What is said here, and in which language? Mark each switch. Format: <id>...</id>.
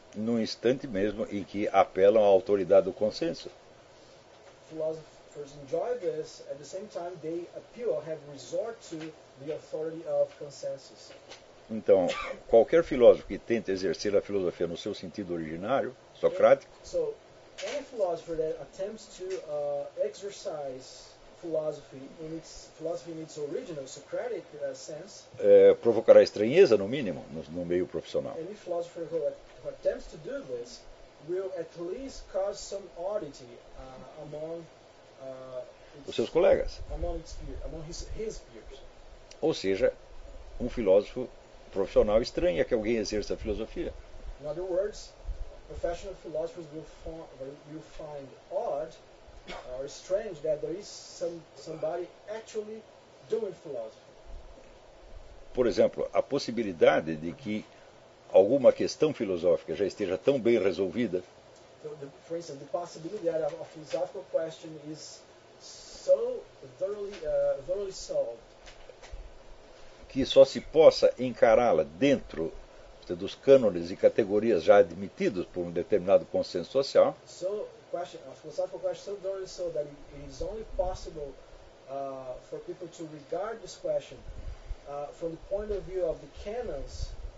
<pt>No instante mesmo em que apelam à autoridade do consenso.</pt> <en>Philosophers enjoy this at the same time they appeal or have resort to the authority of consensus.</en> <pt>Então, qualquer filósofo que tente exercer a filosofia no seu sentido originário, socrático.</pt> <en>So, any philosopher that attempts to exercise philosophy in its original Socratic sense,</en> <pt>provocará estranheza no mínimo no meio profissional.</pt> <en>Any philosopher who attempts to do this will at least cause some oddity among</en> <pt>os seus colegas.</pt> <en>Among his peers.</en> <pt>Ou seja, um filósofo profissional estranha que alguém exerça a filosofia.</pt> <en>In other words, professional philosophers will find odd or strange that there is somebody actually doing philosophy.</en> <pt>Por exemplo, a possibilidade de que alguma questão filosófica já esteja tão bem resolvida.</pt> <en>For instance, the possibility that a philosophical question is so thoroughly solved.</en> <pt>Que só se possa encará-la dentro dos cânones e categorias já admitidos por um determinado consenso social.</pt> <en>So, a philosophical question is so thoroughly solved that it is only possible for people to regard this question from the point of view of the canons.</en>